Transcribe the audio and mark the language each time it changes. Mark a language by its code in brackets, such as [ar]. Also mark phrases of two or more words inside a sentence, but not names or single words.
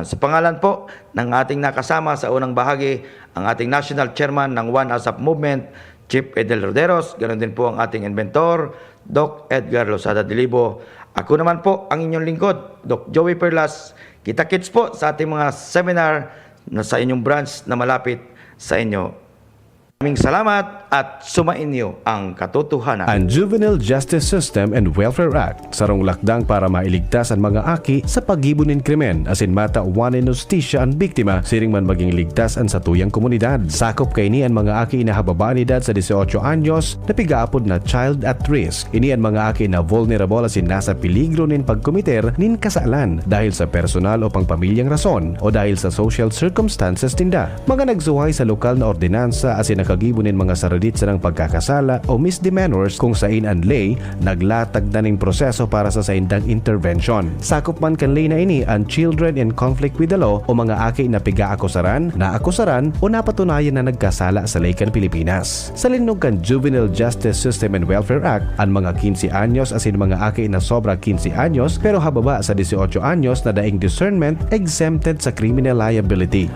[tl] Sa pangalan po ng ating nakasama sa unang bahagi, ang ating National Chairman ng One ASAP Movement, Chief Edel Roderos, ganoon din po ang ating inventor, Doc Edgar Losada Dilibo. Ako naman po ang inyong lingkod, Doc Joey Perlas. Kita-kits po sa ating mga seminar na sa inyong branch na malapit sa inyo. Maraming salamat at sumainyo ang katotohanan. [bik] Ang Juvenile Justice System and Welfare Act sarong lakdang para mailigtas ang mga aki sa paggibunin krimen asin mata wanen justisya ang biktima siring man maging ligtas ang sa tuyang komunidad. Sakop kay ni ang mga aki na hababaan edad sa 18 anyos na pigaapod na [en] child at risk. [bik] Ini ang mga aki na vulnerable asin nasa peligro nin pagkomiter nin kasalan dahil sa personal o pangpamilyang rason o dahil sa [en] social circumstances [bik] tinda. Mga nagsuhay sa lokal na ordinansa asin nakagibunin mga saradit sa ng pagkakasala o misdemeanors kung sain ang lay naglatag na ning proseso para sa saindang intervention. Sakop man kan lay na ini ang [en] children in conflict with the law [bik] o mga aki na piga-akusaran, naakusaran o napatunayan na nagkasala sa laykan Pilipinas. Sa linog kan Juvenile Justice System and Welfare Act, ang mga 15 anyos asin mga aki na sobra 15 anyos pero hababa sa 18 anyos na daing discernment exempted sa [en] criminal liability.